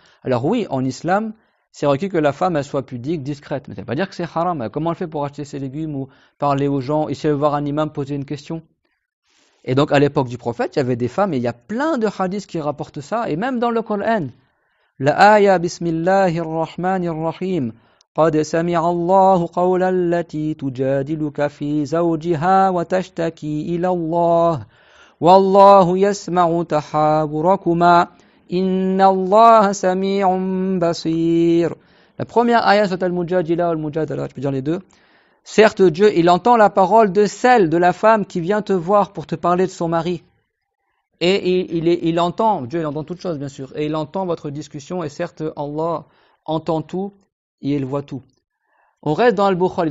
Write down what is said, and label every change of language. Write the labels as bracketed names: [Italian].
[French] Alors oui, en islam, c'est requis que la femme elle soit pudique, discrète. Mais ça ne veut pas dire que c'est haram. Comment elle fait pour acheter ses légumes ou parler aux gens, et si elle veut voir un imam poser une question? Et donc à l'époque du prophète, il y avait des femmes, et il y a plein de hadiths qui rapportent ça, et même dans le Coran. [Arabic] La aya bismillahir rahmanir rahim. قد سمع الله قول التي تجادلك في زوجها وتشتكي إلى الله والله يسمع تحاوركما Inna Allah sami'un basir. [French] La première ayah sur Al-Mujadila ou Al-Mujadala, je peux dire les deux. Certes, Dieu, il entend la parole de celle, de la femme qui vient te voir pour te parler de son mari. Et il entend, Dieu, il entend toutes choses, bien sûr. Et il entend votre discussion, et certes, Allah entend tout, et il voit tout. On reste dans Al-Bukhari.